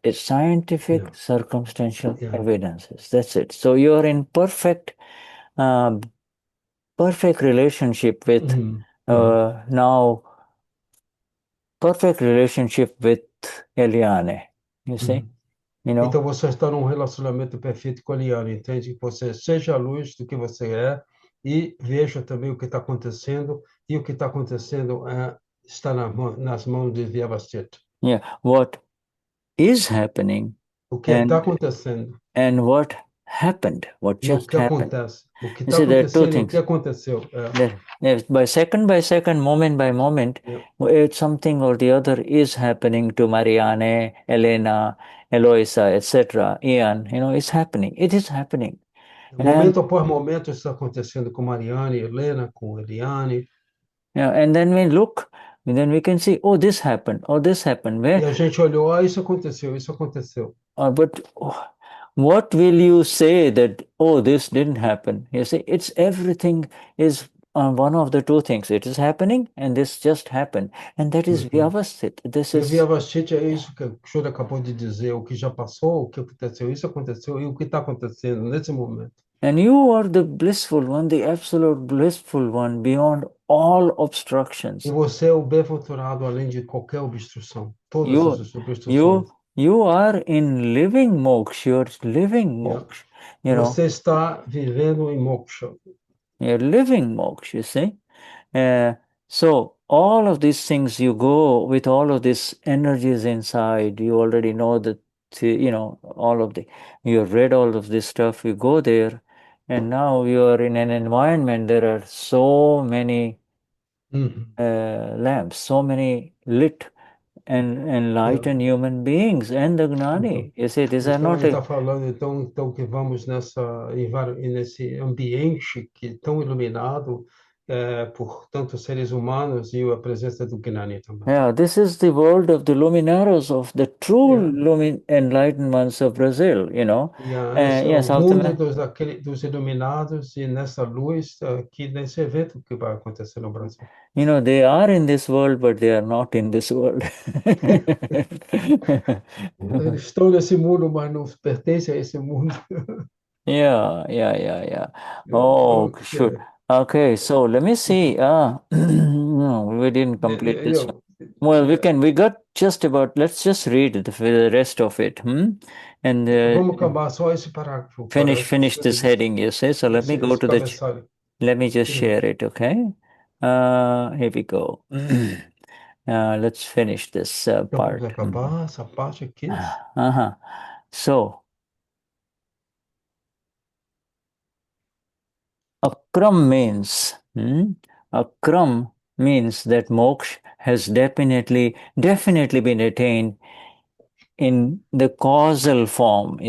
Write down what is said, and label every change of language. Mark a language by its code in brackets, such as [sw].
[en] It's scientific, circumstantial evidences. That's it. So you are in perfect relationship with now perfect relationship with Eliane, you see? [pt] Então você está num relacionamento perfeito com a Eliane, entende? Que você seja a luz do que você é e veja também o que está acontecendo, e o que está acontecendo está nas mãos de Vyavasthita. [en] Yeah, what is happening [pt] o que está acontecendo [en] and what happened, what just happened. [pt] O que está acontecendo e o que aconteceu. [en] By second, moment by moment, it's something or the other is happening to Marianne, Elena, Eloisa, etc. Ian, it's happening. It is happening. [pt] Momento após momento está acontecendo com Marianne, Helena, com Eliane. [en] And then we look, and then we can see, oh, this happened, oh, this happened. [pt] E a gente olhou, isso aconteceu, isso aconteceu. [en] But what will you say that, oh, this didn't happen? You see, it's everything is one of the two things. It is happening and this just happened. And that is vyavasthit. [pt] E vyavasthit é isso que o Shuddha acabou de dizer, o que já passou, o que aconteceu, isso aconteceu e o que está acontecendo nesse momento. [en] And you are the blissful one, the absolute blissful one beyond all obstructions. [pt] E você é o bem-aventurado além de qualquer obstrução, todas as obstruções. [en] You are in living moksha. You're living moksha. [pt] Você está vivendo em moksha. [en] You're living moksha, you see. So all of these things, you go with all of these energies inside. You already know that, you have read all of this stuff. You go there, and now you are in an environment. There are so many lamps, so many lit and enlightened human beings and the Gnani. You see, these are not. [pt] Está falando então que vamos nesse ambiente que é tão iluminado por tantos seres humanos e a presença do Gnani também. [en] Yeah, this is the world of the luminaros, of the true enlightened ones of Brazil, [pt] Esse é o mundo dos iluminados e nessa luz aqui nesse evento que vai acontecer no Brasil. [en] They are in this world, but they are not in this world. [pt] Eles estão nesse mundo, mas não pertencem a esse mundo. [en] Yeah. Oh, sure. Okay, so let me see. No, we didn't complete this one. Well, we got just about, let's just read the rest of it. And [pt] vamos acabar só esse parágrafo. [en] Finish this heading, you say. So let me go to let me just share it, okay? Here we go. Let's finish this part. [pt] Acabar essa parte aqui. [en] So, Akram means that moksha has definitely been attained in the causal form.